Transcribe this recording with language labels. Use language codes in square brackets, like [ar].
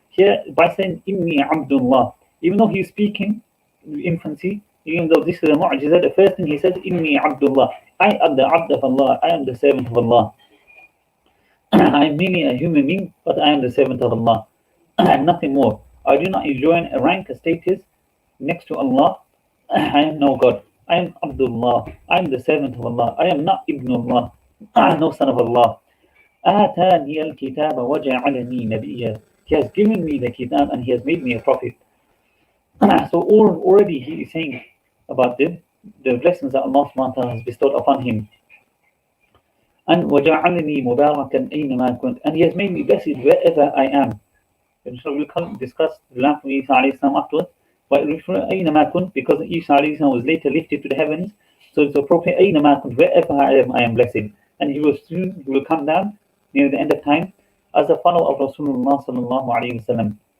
[en] Here by saying [ar] Inni Abdullah, [en] even though he's speaking in infancy, even though this is a mu'jiza, the first thing he says Inni Abdullah, I am the Abd of Allah, I am the servant of Allah. I am merely a human being, but I am the servant of Allah and nothing more. I do not enjoy a rank, a status next to Allah. I am no God. I am Abdullah. I am the servant of Allah. I am not Ibn Allah. No son of Allah. [ar] آتاني الكتاب وجعلني نبيا. [en] He has given me the kitab and he has made me a prophet. So already he is saying about the blessings that Allah subhanahu wa ta'ala has bestowed upon him. [ar] And وجعلني مباركا أينما كنت. [en] And he has made me blessed wherever I am. So we'll discuss the lamp of Isa alayhi salam afterwards. But [ar] أينما كنت, [en] because Isa alayhi salam was later lifted to the heavens, so it's appropriate أينما كنت, wherever I am blessed. And he will come down near the end of time as a follower of Rasulullah sallallahu alayhi wasallam.